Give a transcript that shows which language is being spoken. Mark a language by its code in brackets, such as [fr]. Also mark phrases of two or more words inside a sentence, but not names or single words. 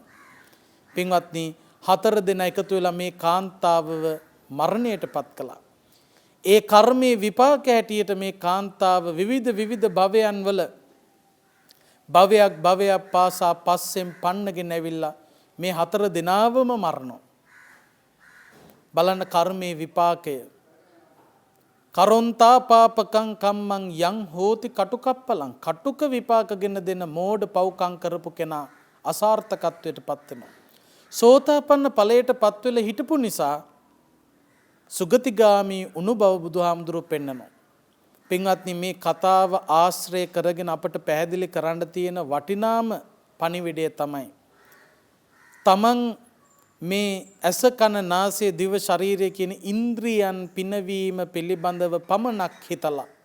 [si] පින්වත්නි 4 දෙනා එකතු වෙලා මේ කාන්තාවව මරණයටපත් කළා. ඒ කර්මයේ විපාක හැටියට මේ කාන්තාව විවිධ භවයන් වල භවයක් පාසා පස්සෙන් පන්නගෙන ඇවිල්ලා මේ 4 දෙනාවම මරනවා. බලන්න කර්මයේ විපාකය. [pi] කරොන්තා පාපකං කම්මං යං හෝති කටුකප්පලං. [si] කටුක විපාකගෙන දෙන මෝඩ පව්කම් කරපු කෙනා අසාර්ථකත්වයට පත් වෙනවා. සෝතාපන්න ඵලයට පත් වෙලා හිටපු නිසා සුගතිගාමි උණු බව බුදුහාමුදුරුවෝ පෙන්නනවා. පින්වත්නි මේ කතාව ආශ්‍රය කරගෙන අපට පැහැදිලි කරන්න තියෙන වටිනාම පණිවිඩය තමයි තමන් මේ ඇස කන නාසය දිව ශරීරය කියන ඉන්ද්‍රියන් පිනවීම පිළිබඳව පමණක් හිතලා